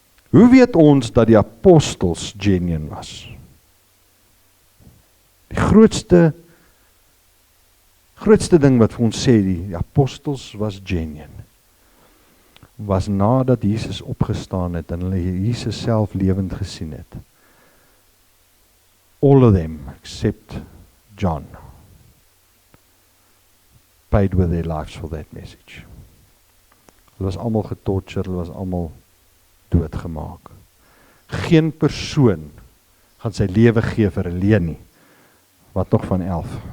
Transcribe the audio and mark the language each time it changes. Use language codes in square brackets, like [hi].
[af] Hoe weet ons dat die apostels genuine was? Die grootste ding wat vir ons sê, die apostels was genuine, was nadat Jesus opgestaan het en hulle Jesus self lewend gesien het. [en] All of them, except John, paid with their lives for that message. [af] Hulle was almal getorture, hulle was almal doodgemaak. Geen persoon gaan sy lewe gee vir 'n leuen nie, wat nog van 11.